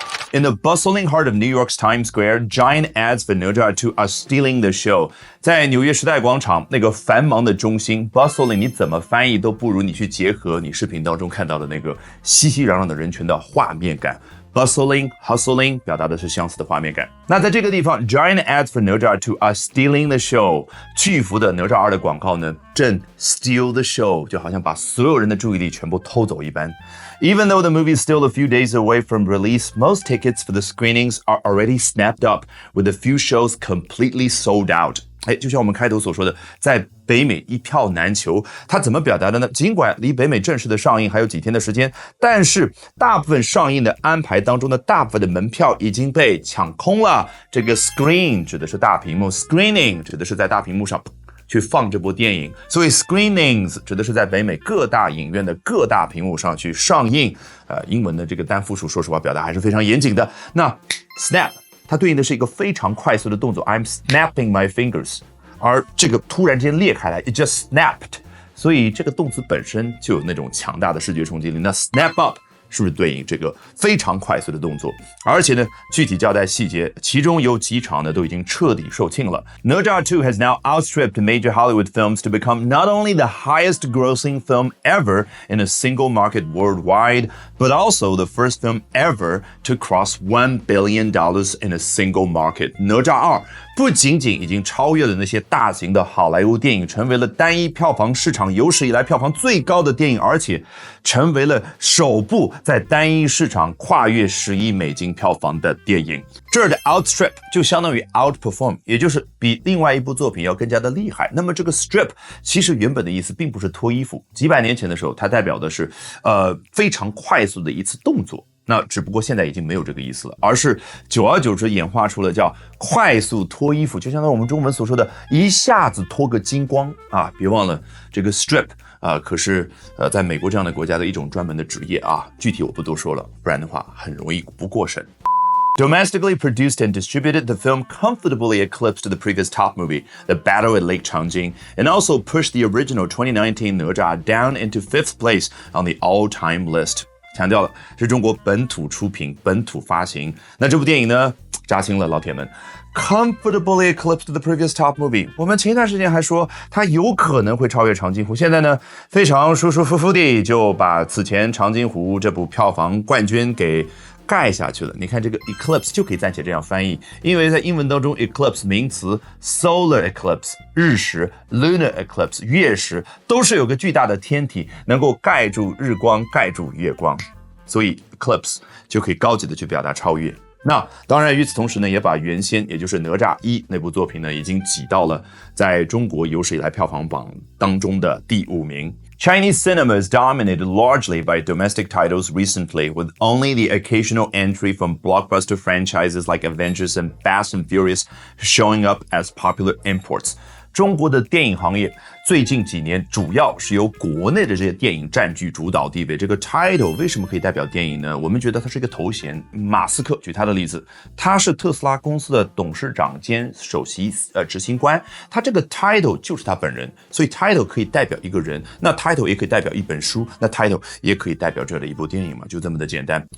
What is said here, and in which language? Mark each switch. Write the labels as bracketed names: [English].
[English] In the bustling heart of New York's Times Square, giant ads for哪吒2 are stealing the show. [Chinese] 在纽约时代广场那个繁忙的中心 ，bustling 你怎么翻译都不如你去结合你视频当中看到的那个熙熙攘攘的人群的画面感。 Bustling, hustling 表达的是相似的画面感。那在这个地方 [English] ，giant ads for 哪吒2 are stealing the show. [Chinese] 巨幅的哪吒2的广告呢，正 [English] steal the show， [Chinese] 就好像把所有人的注意力全部偷走一般。 [English] Even though the movie is still a few days away from release, most tickets for the screenings are already snapped up, with a few shows completely sold out. [Chinese] 就像我们开头所说的，在北美一票难求，它怎么表达的呢？尽管离北美正式的上映还有几天的时间，但是大部分上映的安排当中的大部分的门票已经被抢空了。这个 screen 指的是大屏幕 ，screening 指的是在大屏幕上去放这部电影，所以 screenings 指的是在北美各大影院的各大屏幕上去上映。英文的这个单复数，说实话表达还是非常严谨的。那 snap 它对应的是一个非常快速的动作 ， [English] I'm snapping my fingers， [Chinese] 而这个突然间裂开来 ， [English] it just snapped， [Chinese] 所以这个动词本身就有那种强大的视觉冲击力。那 snap up是不是对应这个非常快速的动作？而且呢，具体交代细节，其中有几场呢都已经彻底售罄了。 [English] 哪吒2 has now outstripped major Hollywood films to become not only the highest grossing film ever in a single market worldwide, but also the first film ever to cross $1 billion in a single market. [Chinese] 哪吒2不仅仅已经超越了那些大型的好莱坞电影，成为了单一票房市场有史以来票房最高的电影，而且成为了首部在单一市场跨越10亿美金票房的电影。这儿的 outstrip 就相当于 outperform， 也就是比另外一部作品要更加的厉害。那么这个 strip 其实原本的意思并不是脱衣服，几百年前的时候它代表的是非常快速的一次动作。那只不过现在已经没有这个意思了，而是久而久之演化出了叫快速脱衣服，就相当于我们中文所说的一下子脱个精光啊！别忘了这个 strip 可是在美国这样的国家的一种专门的职业啊，具体我不多说了，不然的话很容易不过审。 [English] Domestically produced and distributed, the film comfortably eclipsed the previous top movie, The Battle at Lake Changjin, and also pushed the original 2019 哪吒 down into 5th place on the all-time list. [Chinese] 强调了是中国本土出品、本土发行。那这部电影呢，扎心了，老铁们 ， [English] comfortably eclipsed the previous top movie。 [Chinese] 我们前一段时间还说它有可能会超越长津湖，现在呢，非常舒舒服服地就把此前长津湖这部票房冠军给盖下去了。你看这个 eclipse 就可以暂且这样翻译，因为在英文当中 eclipse 名词 solar eclipse 日食 lunar eclipse 月食都是有个巨大的天体能够盖住日光盖住月光，所以 eclipse 就可以高级的去表达超越。那当然与此同时呢，也把原先也就是哪吒1那部作品呢已经挤到了在中国有史以来票房榜当中的第5名。 [English] Chinese cinema is dominated largely by domestic titles recently, with only the occasional entry from blockbuster franchises like Avengers and Fast and Furious showing up as popular imports. [Chinese] 中国的电影行业最近几年主要是由国内的这些电影占据主导地位。这个 title 为什么可以代表电影呢？我们觉得它是一个头衔。马斯克举他的例子，他是特斯拉公司的董事长兼首席执行官，他这个 title 就是他本人，所以 title 可以代表一个人，那 title 也可以代表一本书，那 title 也可以代表这样的一部电影嘛，就这么的简单。